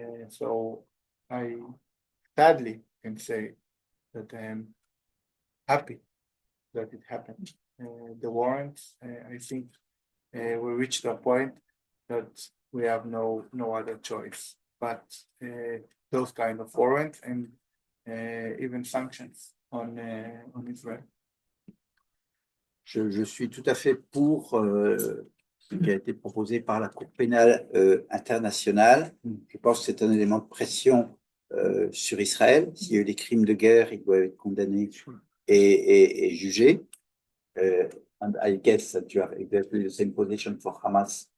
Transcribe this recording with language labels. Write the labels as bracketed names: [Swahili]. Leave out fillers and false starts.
[English] So I sadly can say that I'm happy that it happened. The warrants, I think we reached a point that we have no other choice but those kind of warrants and even sanctions on Israel. [French] Je suis tout à fait pour ce qui a été proposé par la Cour pénale internationale. Je pense que c'est un élément de pression sur Israël. S'il y a eu des crimes de guerre, ils doivent être condamnés et jugés. [English] And I guess that you have exactly the same position for Hamas.